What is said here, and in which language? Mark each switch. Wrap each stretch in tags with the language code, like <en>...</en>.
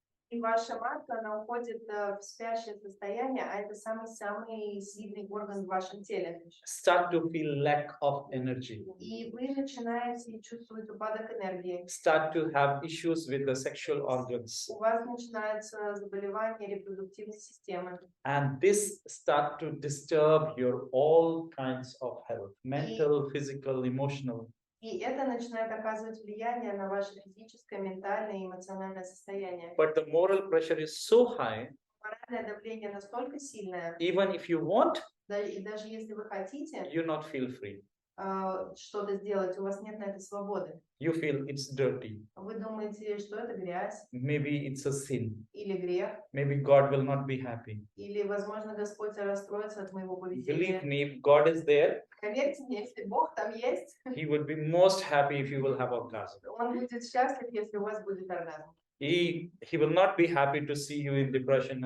<ru>и ваша матка, она уходит в спящее состояние, а это самый-самый сильный орган в вашем теле.</ru> <en>Start to feel lack of energy.</en> <ru>И вы начинаете чувствовать упадок энергии.</ru> <en>Start to have issues with the sexual organs.</en> <ru>У вас начинаются заболевания репродуктивной системы.</ru> <en>And this start to disturb your all kinds of health, mental, physical, emotional.</en> <ru>И это начинает оказывать влияние на ваше физическое, ментальное и эмоциональное состояние.</ru> <en>But the moral pressure is so high,</en> <ru>Моральное давление настолько сильное,</ru> <en>even if you want,</en> <ru>и даже если вы хотите</ru> <en>you not feel free.</en> <ru>что-то сделать, у вас нет на это свободы.</ru> <en>You feel it's dirty.</en> <ru>Вы думаете, что это грязь</ru> <en>Maybe it's a sin.</en> <ru>или грех,</ru> <en>Maybe God will not be happy.</en> <ru>или, возможно, Господь расстроится от моего</ru> <en>Believe</en> <ru>поведения.</ru> <en>me, if God is there,</en> <ru>Поверьте мне, если Бог там есть,</ru> <en>He would be most happy if you will have orgasm.</en> <ru>Он будет счастлив, если у вас будет оргазм.</ru> <en>He will not be happy to see you in depression and</en>